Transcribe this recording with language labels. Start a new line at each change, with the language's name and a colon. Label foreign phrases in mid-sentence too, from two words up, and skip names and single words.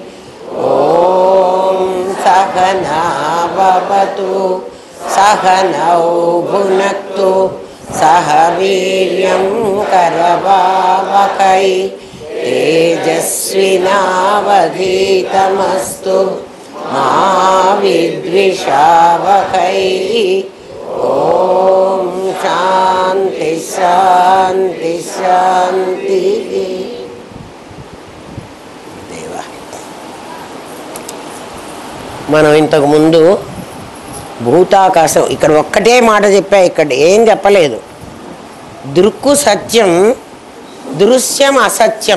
Sanskrit: ॐ सहना भवतु सहनौ भुनक्तु सह वीर्यं करवावहै तेजस्विनावधीतमस्तु मा विद्विषावहै। ॐ शान्ति शान्ति शान्तिः।
Telugu: మనం ఇంతకు ముందు భూతాకాశం ఇక్కడ ఒక్కటే మాట చెప్పా, ఇక్కడ ఏం చెప్పలేదు. దృక్కు సత్యం, దృశ్యం అసత్యం.